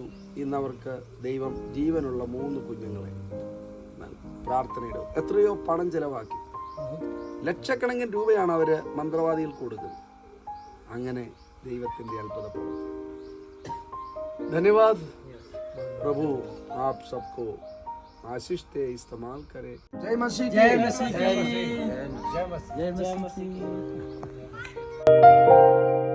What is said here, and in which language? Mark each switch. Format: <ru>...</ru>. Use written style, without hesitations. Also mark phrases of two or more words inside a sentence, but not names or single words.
<ml>ഇന്നവർക്ക് ദൈവം ജീവനുള്ള 3 കുഞ്ഞുങ്ങളെ പ്രാർത്ഥനയുടെ എത്രയോ പണം ചെലവാക്കി. ലക്ഷക്കണക്കിന് രൂപയാണ് അവര് മന്ത്രവാദികൾക്ക് കൊടുക്കുന്നത്. അങ്ങനെ ദൈവത്തിന്റെ അത്ഭുത പ്രവൃത്തി.</ml> <hi>धन्यवाद प्रभु, आप सबको आशीष दे, इस्तेमाल करे. जय मसीह, जय मसीह, जय मसीह, जय मसीह.</hi>